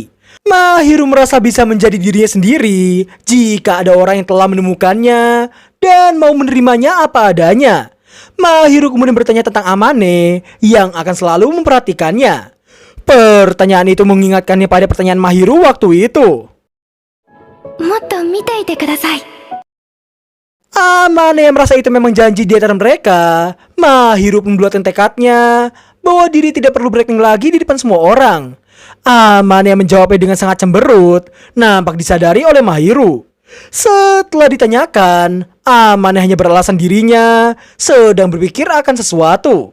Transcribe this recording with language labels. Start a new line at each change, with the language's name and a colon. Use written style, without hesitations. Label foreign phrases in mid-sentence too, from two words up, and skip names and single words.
Indonesian: Mahiru merasa bisa menjadi dirinya sendiri jika ada orang yang telah menemukannya dan mau menerimanya apa adanya. Mahiru kemudian bertanya tentang Amane yang akan selalu memperhatikannya. Pertanyaan itu mengingatkannya pada pertanyaan Mahiru waktu itu.
Japanese: もっと見ていてください。
Indonesian: Amane yang merasa itu memang janji di antara mereka, Mahiru pun membuatkan tekadnya bahwa diri tidak perlu breaking lagi di depan semua orang. Amane yang menjawabnya dengan sangat cemberut, nampak disadari oleh Mahiru. Setelah ditanyakan, Amane hanya beralasan dirinya sedang berpikir akan sesuatu.